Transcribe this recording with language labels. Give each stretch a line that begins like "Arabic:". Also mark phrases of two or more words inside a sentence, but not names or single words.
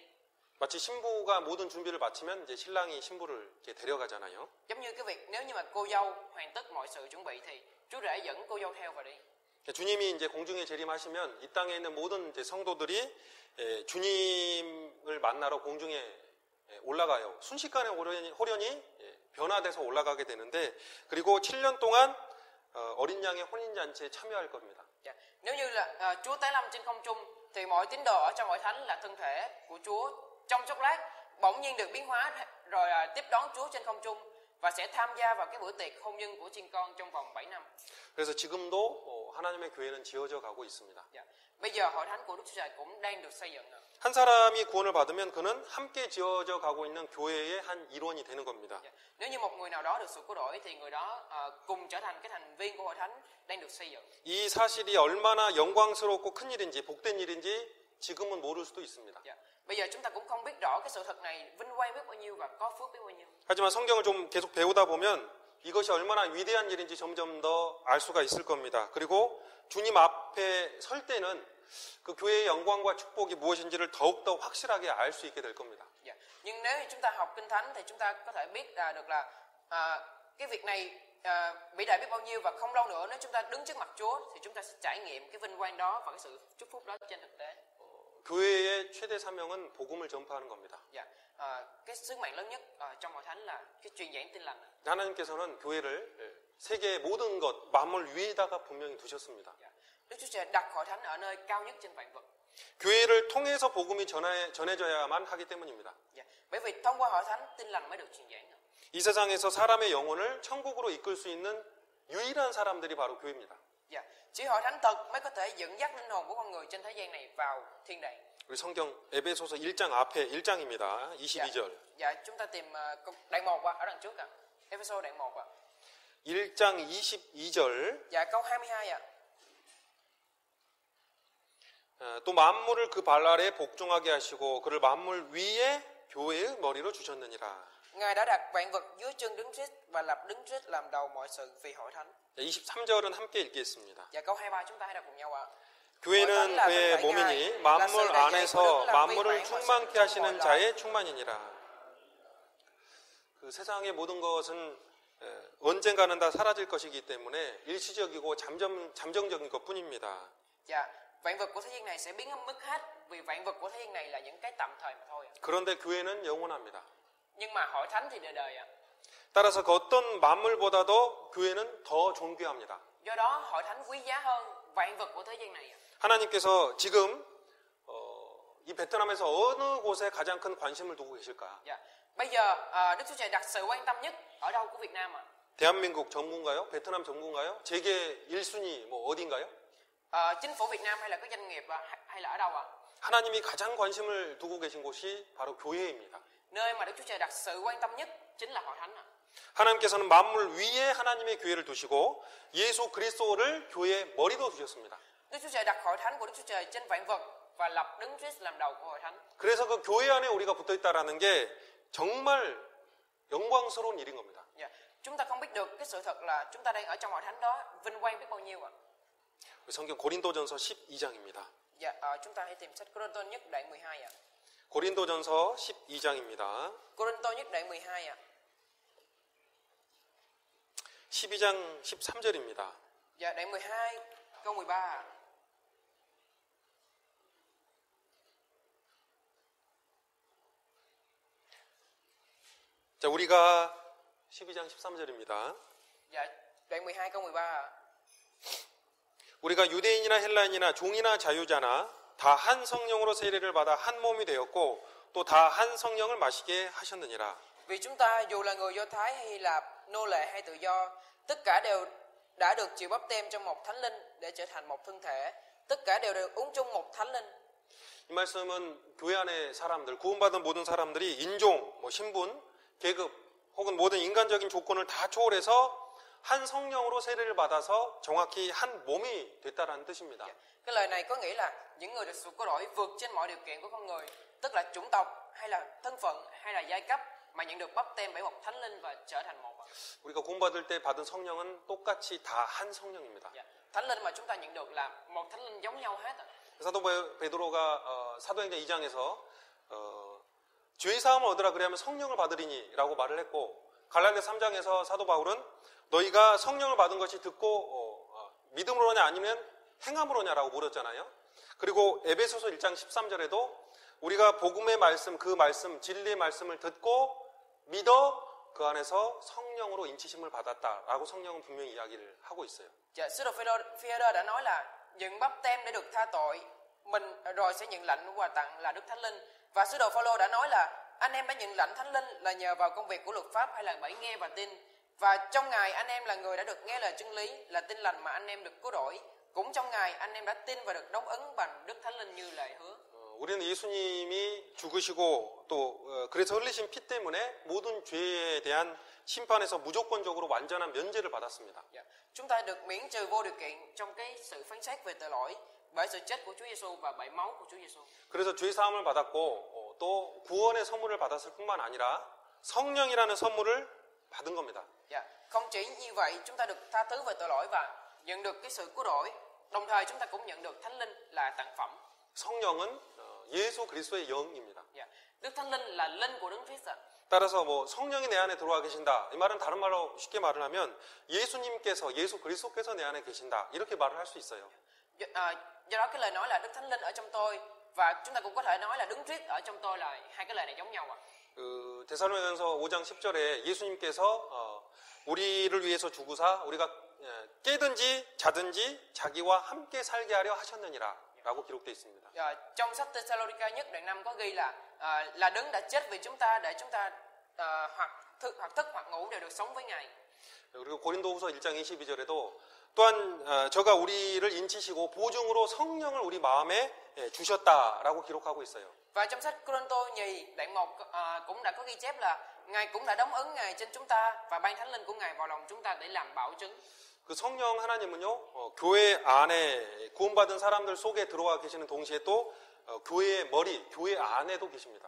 Korean: 마치 신부가 모든 준비를 마치면 이제 신랑이 신부를 이렇게 데려가잖아요.
Vietnamese: Giống như cái việc nếu như mà cô dâu hoàn tất mọi sự chuẩn bị thì Chúa rể dẫn cô dâu theo và đi.
Korean: 주님이 이제 공중에 재림하시면 이 땅에 있는 모든 이제 성도들이 주님을 만나러 공중에 올라가요. 순식간에 호련히 변화돼서 올라가게 되는데 그리고 7년 동안 어린 양의 혼인 잔치에 참여할 겁니다.
Vietnamese: Nếu như là Chúa tái lâm trên không trung thì mọi tín đồ ở trong hội thánh là thân thể của Chúa trong chốc lát bỗng nhiên được biến hóa rồi tiếp đón Chúa trên không trung và sẽ tham gia vào cái bữa tiệc hôn nhân của chiên con trong vòng 7 năm.
Korean: 그래서 지금도 하나님의 교회는 지어져 가고 있습니다.
Vietnamese: Bây giờ hội thánh của Đức Chúa Trời cũng đang được xây dựng.
Korean: 한 사람이 구원을 받으면 그는 함께 지어져 가고 있는 교회의 한 일원이 되는 겁니다.
Vietnamese: Nếu như một người nào đó được sự cứu rỗi thì người đó cùng trở thành cái thành viên của hội thánh đang được xây dựng.
Korean: 이 사실이 얼마나 영광스럽고 큰 일인지 복된 일인지 지금은 모를 수도 있습니다.
Vietnamese: Bây giờ chúng ta cũng không biết rõ cái sự thật này vinh quang biết bao nhiêu và có phước biết bao nhiêu.
Korean: 하지만 성경을 좀 계속 배우다 보면 이것이 얼마나 위대한 일인지 점점 더 알 수가 있을 겁니다. 그리고 주님 앞에 설 때는 그 교회의 영광과 축복이 무엇인지를 더욱더 확실하게 알 수 있게 될 겁니다.
Vietnamese: Nhưng nếu chúng ta học kinh thánh thì chúng ta có thể biết được là cái việc này vĩ đại biết bao nhiêu, và không lâu nữa nếu chúng ta đứng trước mặt Chúa thì chúng ta sẽ trải nghiệm cái vinh quang đó và cái sự chúc phúc đó trên thực tế.
Korean: 교회의 최대 사명은 복음을 전파하는 겁니다.
Vietnamese: Cái sứ mạng lớn nhất trong hội thánh là cái truyền giảng tin lành.
Korean: 하나님께서는 교회를 세계의 모든 것 만물 위에다가 분명히 두셨습니다.
Vietnamese: Đức Chúa Trời đặt hội thánh ở nơi cao nhất trên vạn vật.
Korean: 교회를 통해서 복음이 전해져야만 하기 때문입니다.
Vietnamese: Bởi vì thông qua hội thánh tin lành mới được truyền giảng.
Korean: 이 세상에서 사람의 영혼을 천국으로 이끌 수 있는 유일한 사람들이 바로 교회입니다.
Vietnamese: Chỉ hội thánh thật mới có thể dẫn dắt linh hồn của con người trên thế gian này vào thiên đàng.
Korean: 우리 성경 에베소서 1장 앞에 1장입니다. 22절.
Vietnamese: Chúng ta tìm đoạn 1 ở đằng trước ạ. Ephesos đoạn 1 ạ.
Korean: 1장 22절.
Vietnamese: Câu 22 ạ.
Korean: 또 만물을 그 발 아래 복종하게 하시고 그를 만물 위에 교회의 머리로 주셨느니라.
Vietnamese: Ngài đã đặt vạn vật dưới chân Đấng Christ và lập Đấng Christ làm đầu mọi sự vì hội thánh.
Korean: 23절은 함께 읽겠습니다.
Vietnamese: Câu 23 chúng ta hãy đọc cùng nhau ạ.
Korean: 교회는 그의 몸이니 만물 안에서 만물을 충만케 하시는 자의 충만이니라. 그 세상의 모든 것은 언젠가는 다 사라질 것이기 때문에 일시적이고 잠정적인 것뿐입니다.
Vietnamese: Vạn vật của thế gian này sẽ biến mất hết, vì vạn vật của thế gian này là những cái tạm thời mà thôi.
Korean: 그런데 교회는 영원합니다.
Vietnamese: Nhưng mà hội thánh thì đời đời ạ.
Korean: 따라서 그 어떤 만물보다도 교회는 더 존귀합니다.
Vietnamese: Do đó hội thánh quý giá hơn vạn vật của thế gian này.
Korean: 하나님께서 지금 이 베트남에서 어느 곳에 가장 큰 관심을 두고 계실까?
Vietnamese: Bây giờ Đức Chúa Trời đặt sự quan tâm nhất ở đâu của Việt Nam ạ?
Korean: 대한민국 전문가요? 베트남 전문가요? 세계 1순위 뭐 어딘가요?
Vietnamese: Chính phủ Việt Nam hay là các doanh nghiệp hay là ở đâu ạ?
Korean: 하나님이 가장 관심을 두고 계신 곳이 바로 교회입니다.
Vietnamese: Nơi mà Đức Chúa Trời đặt sự quan tâm nhất chính là hội thánh ạ.
Korean: 하나님께서는 만물 위에 하나님의 교회를 두시고 예수 그리스도를 교회의 머리로 두셨습니다.
Vietnamese: Đức Chúa Trời đặt hội thánh của Đức Chúa Trời trên vạn vật và lập Đấng Christ làm đầu của hội thánh.
Korean: 그래서 그 교회 안에 우리가 붙어 있다라는 게 정말 영광스러운 일인 겁니다.
Vietnamese: Chúng ta không biết được cái sự thật là chúng ta đang ở trong hội thánh đó vinh quang biết bao nhiêu ạ.
Korean: 성경 고린도전서 12장입니다.
Vietnamese: Chúng ta hãy tìm sách Cô-rinh-tô nhất đoạn 12 ạ.
Korean: 고린도전서 12장입니다.
Vietnamese: Cô-rinh-tô nhất đoạn 12 ạ.
Korean: 12장 13절입니다.
Vietnamese: Đoạn 12 câu 13 ạ.
Korean: 자, 우리가 12장 13절입니다.
Vietnamese: Đoạn 12 câu 13 ạ.
Korean: 우리가 유대인이나 헬라인이나 종이나 자유자나 다 한 성령으로 세례를 받아 한 몸이 되었고 또 다 한 성령을 마시게 하셨느니라.
Vietnamese: Vì chúng ta dù là người Do Thái hay Hy Lạp, nô lệ hay tự do, tất cả đều đã được chịu báp têm trong một thánh linh để trở thành một thân thể. Tất cả đều được uống chung một thánh linh.
Korean: 이 말씀은 교회 안의 사람들, 구원받은 모든 사람들이 인종, 신분, 계급 혹은 모든 인간적인 조건을 다 초월해서 한 성령으로 세례를 받아서 정확히 한 몸이 됐다라는 뜻입니다.
Vietnamese: Cái lời này có nghĩa là những người được sự cứu rỗi vượt trên mọi điều kiện của con người, tức là chủng tộc hay là thân phận hay là giai cấp mà nhận được báp têm bởi một thánh linh và trở thành một.
Korean: 우리가 구원받을 때 받은 성령은 똑같이 다 한 성령입니다.
Vietnamese: Thánh linh mà chúng ta nhận được là một thánh linh giống nhau hết.
Korean: 사도 베드로가 사도행전 2장에서 죄의 사함을 얻으라 그리하면 성령을 받으리니라고 말을 했고 갈라디아 3장에서 사도 바울은 너희가 성령을 받은 것이 듣고 믿음으로냐 아니면 행함으로냐라고 물었잖아요. 그리고 에베소서 1장 13절에도 우리가 복음의 말씀, 그 말씀, 진리의 말씀을 듣고 믿어 그 안에서 성령으로 인치심을 받았다라고 성령은 분명히 이야기를 하고 있어요.
Vietnamese: Sứ đồ Phi-e-rơ đã nói là nhận báp têm để được tha tội, mình rồi sẽ nhận lãnh quà tặng là Đức Thánh Linh. Và sứ đồ Phaolô đã nói là anh em đã nhận lãnh Thánh Linh là nhờ vào công việc của luật pháp hay là bởi nghe và tin? Và trong Ngài anh em là người đã được nghe lời chân lý, là tin lành mà anh em được cứu rỗi. Cũng trong Ngài anh em đã tin và được đóng ấn bằng Đức Thánh Linh như lời hứa.
Korean: 우리는 예수님이 죽으시고 또 그래서 흘리신 피 때문에 모든 죄에 대한 심판에서 무조건적으로 완전한 면제를 받았습니다.
Vietnamese: Chúng ta được miễn trừ vô điều kiện trong cái sự phán xét về tội lỗi bởi sự chết của Chúa Giêsu và bởi máu của Chúa Giêsu.
Korean: 그래서 죄 사함을 받았고 또 구원의 선물을 받았을 뿐만 아니라 성령이라는 선물을 받은 겁니다.
Vietnamese: Không chỉ như vậy, chúng ta được tha thứ về tội lỗi và nhận được cái sự cứu rỗi. Đồng thời chúng ta cũng nhận được Thánh Linh là tặng phẩm.
Korean: 성령은 예수 그리스도의 영입니다.
Vietnamese: Đức Thánh Linh là linh của Đấng Christ.
Korean: 따라서 뭐 성령이 내 안에 들어와 계신다. 이 말은 다른 말로 쉽게 말을 하면 예수님께서 예수 그리스도께서 내 안에 계신다. 이렇게 말을 할 수 있어요.
Vietnamese: Do đó cái lời nói là Đức Thánh Linh ở trong tôi và chúng ta cũng có thể nói là Đấng Christ ở trong tôi là hai cái lời này giống nhau.
Korean: 데살로니가서 5장 10절에 예수님께서 우리를 위해서 죽으사 우리가 깨든지 자든지 자기와 함께 살게 하려 하셨느니라. 라고 기록되어 있습니다.
Vietnamese: Trong sách Thessalonica nhất đoạn 5 có ghi là Đấng đã chết vì chúng ta để chúng ta hoặc thức hoặc ngủ đều được sống với Ngài.
Korean: 그리고 고린도후서 1장 22절에도 또한 저가 우리를 인치시고 보증으로 성령을 우리 마음에 주셨다라고 기록하고 있어요.
Vietnamese: Và trong sách Cô-rinh-tô nhì đoạn 1 cũng đã có ghi chép là Ngài cũng đã đóng ấn Ngài trên chúng ta và ban Thánh Linh của Ngài vào lòng chúng ta để làm bảo chứng.
Korean: 그 성령 하나님은요, 교회 안에 구원받은 사람들 속에 들어와 계시는 동시에 또 교회의 머리, 교회 안에도 계십니다.